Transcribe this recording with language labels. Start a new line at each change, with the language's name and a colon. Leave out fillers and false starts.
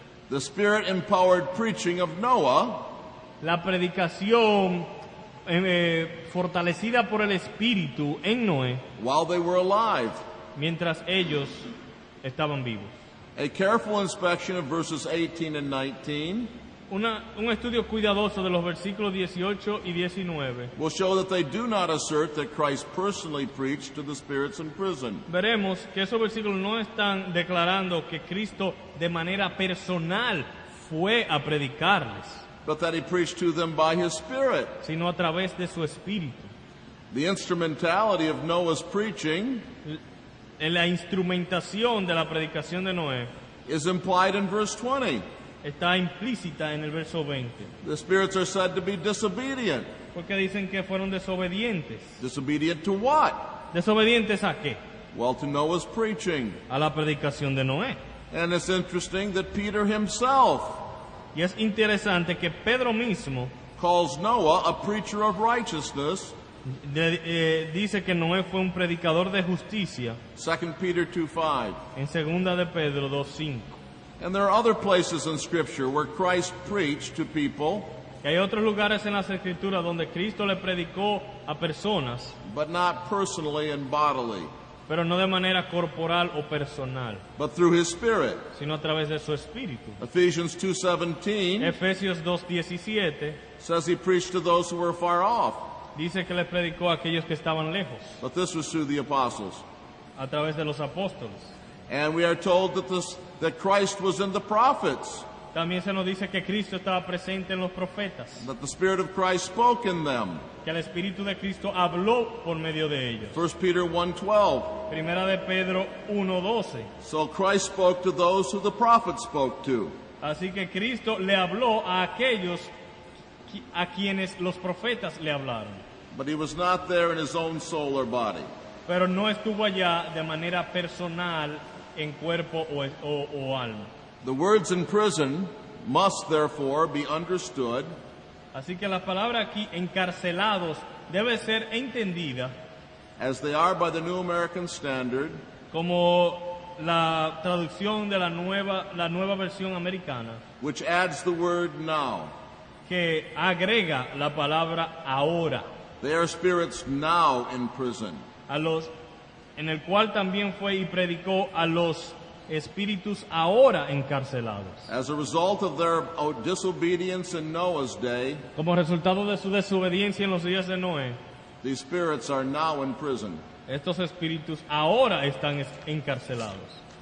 English: the Spirit-empowered preaching of Noah
Spanish: la predicación fortalecida por el Espíritu en Noé,
English: while they were alive.
Spanish: mientras ellos estaban vivos.
English: A careful inspection of verses 18 and 19
Spanish: Un estudio cuidadoso de los versículos 18 y 19
English: will show that they do not assert that Christ personally preached to the spirits in prison.
Spanish: veremos que esos versículos no están declarando que Cristo de manera personal fue a predicarles,
English: But that he preached to them by his Spirit.
Spanish: sino a través de su Espíritu.
English: The instrumentality of Noah's preaching
Spanish: En la instrumentación de la predicación de Noé
English: is implied in verse 20.
Spanish: está implícita en el verso 20,
English: The spirits are said to be disobedient.
Spanish: porque dicen que fueron desobedientes.
English: Disobedient to what?
Spanish: ¿Desobedientes a qué?
English: Well, to Noah's preaching.
Spanish: A la predicación de Noé.
English: And it's interesting that Peter himself
Spanish: Y es interesante que Pedro mismo
English: calls Noah a preacher of righteousness.
Spanish: dice que Noé fue un predicador de justicia
English: 2 Peter 2:5.
Spanish: en 2 de Pedro 2:5.
English: And there are other places in Scripture where Christ preached to people,
Spanish: Y hay otros lugares en las Escrituras donde Cristo le predicó a personas,
English: but not personally and bodily,
Spanish: pero no de manera corporal o personal,
English: but through his Spirit.
Spanish: sino a través de su Espíritu.
English: Ephesians 2:17
Spanish: Efesios 2:17
English: says he preached to those who were far off,
Spanish: dice que le predicó a aquellos que estaban lejos,
English: but this was through the apostles.
Spanish: a través de los apóstoles.
English: And we are told that Christ was in the prophets,
Spanish: También se nos dice que Cristo estaba presente en los profetas,
English: that the Spirit of Christ spoke in them.
Spanish: que el Espíritu de Cristo habló por medio de ellos.
English: 1 Peter 1:12.
Spanish: Primera de Pedro 1:12.
English: So Christ spoke to those who the prophets spoke to.
Spanish: Así que Cristo le habló a aquellos a quienes los profetas le hablaron,
English: But he was not there in his own soul or body.
Spanish: pero no estuvo allá de manera personal en cuerpo o alma.
English: The words in prison must therefore be understood
Spanish: Así que la palabra aquí, encarcelados, debe ser entendida
English: as they are by the New American Standard,
Spanish: como la traducción de la nueva versión americana,
English: which adds the word now.
Spanish: que agrega la palabra ahora,
English: They are spirits now in prison.
Spanish: en el cual también fue y predicó a los espíritus ahora encarcelados.
English: As a result of their disobedience in Noah's day,
Spanish: Como resultado de su desobediencia en los días de Noé,
English: these spirits are now in prison.
Spanish: estos espíritus ahora están encarcelados.